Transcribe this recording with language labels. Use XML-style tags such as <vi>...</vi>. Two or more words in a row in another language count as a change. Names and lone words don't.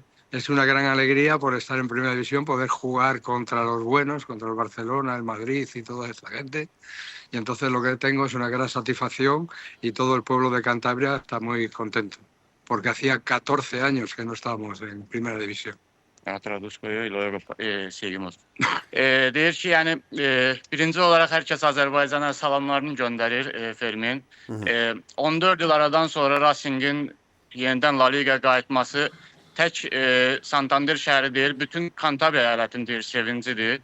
<es>Es una gran alegría por estar en Primera División, poder jugar contra los buenos, contra el Barcelona, el Madrid y toda esta gente. Y entonces lo que tengo es una gran satisfacción y todo el pueblo de Cantabria está muy contento, porque hacía 14 años que no estábamos en Primera División. Tradus koyuyor, ileri seguimos.</es> <az>Deyir ki, yəni birinci olaraq hər kəs Azərbaycana salamlarını göndərir Fermin. 14 il aradan sonra Racing'in yenidən La Liga qayıtması tək Santander şəhəri deyil, bütün Kantabria əyalətinin sevincidir.</az>